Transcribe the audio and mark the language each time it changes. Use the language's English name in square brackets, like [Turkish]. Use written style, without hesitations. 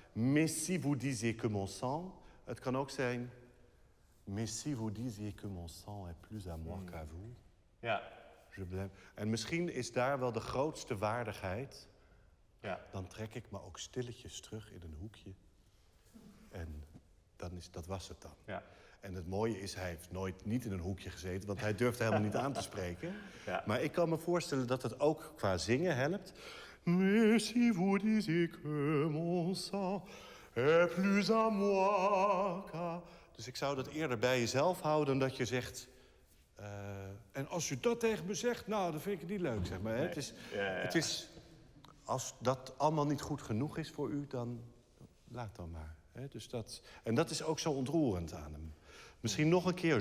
[French] Mais si vous disiez que mon sang... [Dutch] Het kan ook zijn... [French] Mais si vous disiez que mon sang est plus à moi qu'à vous... [Dutch] Ja. En misschien is daar wel de grootste waardigheid... Ja. Dan trek ik me ook stilletjes terug in een hoekje. En dat was het dan. Ja. En het mooie is, hij heeft nooit niet in een hoekje gezeten... want hij durfde helemaal niet aan te spreken. Ja. Maar ik kan me voorstellen dat het ook qua zingen helpt. [French] Mais si vous disiez que mon sang est plus à moi qu'à... [Dutch] Dus ik zou dat eerder bij jezelf houden dan dat je zegt... en als u dat tegen me zegt, nou, dan vind ik het niet leuk, zeg maar. Hè? Nee. Het is... Als dat allemaal niet goed genoeg is voor u, dan laat dan maar. Hè? Dus en dat is ook zo ontroerend aan hem. Misschien nog een keer.